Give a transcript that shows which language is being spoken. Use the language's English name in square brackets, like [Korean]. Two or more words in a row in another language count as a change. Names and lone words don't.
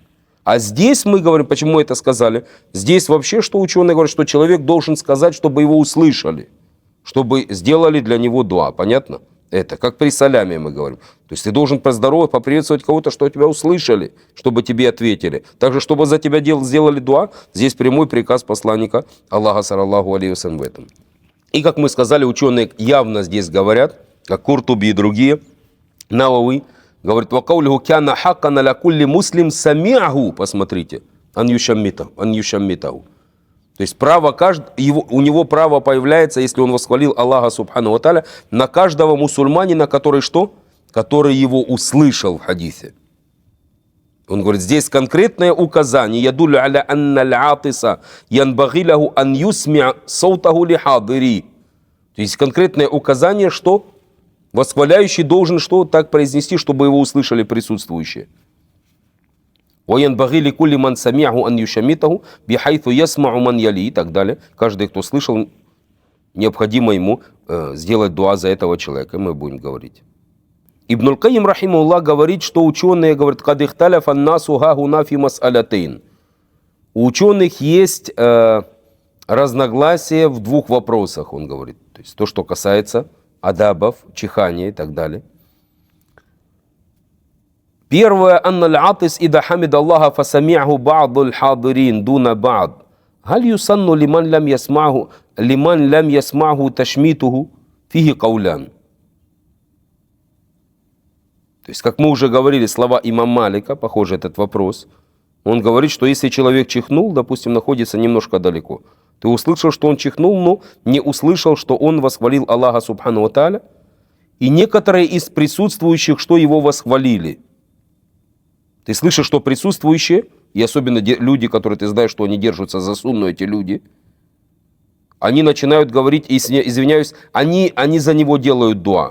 [Russian] А здесь мы говорим, почему это сказали? Здесь вообще, что ученые говорят, что человек должен сказать, чтобы его услышали. Чтобы сделали для него дуа. Понятно? Это как при саляме мы говорим. То есть ты должен поздоровать, поприветствовать кого-то, что тебя услышали, чтобы тебе ответили. Также, чтобы за тебя сделали дуа, здесь прямой приказ посланника Аллаха, [Arabic] صلى الله عليه وسلم, [Russian] в этом. И, как мы сказали, ученые явно здесь говорят, как Куртуби и другие, Навави, говорит, [Arabic] «وقوله كان حقا لكل مسلم سمعه», посмотрите, أن يشمته. [Russian] То есть право у него право появляется, если он восхвалил Аллаха [Arabic] سبحانه وتعالى, [Russian] на каждого мусульманина, который что? Который его услышал в хадисе. Он говорит, здесь конкретное указание. [Arabic] يدل على أن العاطس ينبغي له أن يسمع صوته للحاضر. [Russian] То есть конкретное указание, что восхваляющий должен что так произнести, чтобы его услышали присутствующие. [Arabic] وَيَنْبَغِي لِكُلِّ مَنْ سَمِعَهُ أَنْ يُشَمِّتَهُ بِحَيْثُ يَسْمَعُ مَنْ يَلِي [Russian] и так далее. Каждый, кто слышал, необходимо ему сделать дуа за этого человека. И мы будем говорить. Ибн аль-Кайим, рахимахуллах, говорит, что ученые говорят, [Arabic] «قد اختلف الناس ها هنا في مسألتين». [Russian] У ученых есть разногласия в двух вопросах, он говорит. То есть то, что касается адабов, чихания и так далее. Первое, [Arabic] أن العاطس إذا حمد الله فسمعه بعض الحاضرين دون بعض. هل يسن لمن لم يسمعه تشميته فيه قولان. [Russian] То есть, как мы уже говорили, слова имам Малика, похоже этот вопрос, он говорит, что если человек чихнул, допустим, находится немножко далеко, ты услышал, что он чихнул, но не услышал, что он восхвалил Аллаха [Arabic] سبحانه وتعالى, [Russian] и некоторые из присутствующих, что его восхвалили. Ты слышишь, что присутствующие, и особенно люди, которые ты знаешь, что они держатся за сунну, эти люди, они начинают говорить, извиняюсь, они за него делают дуа.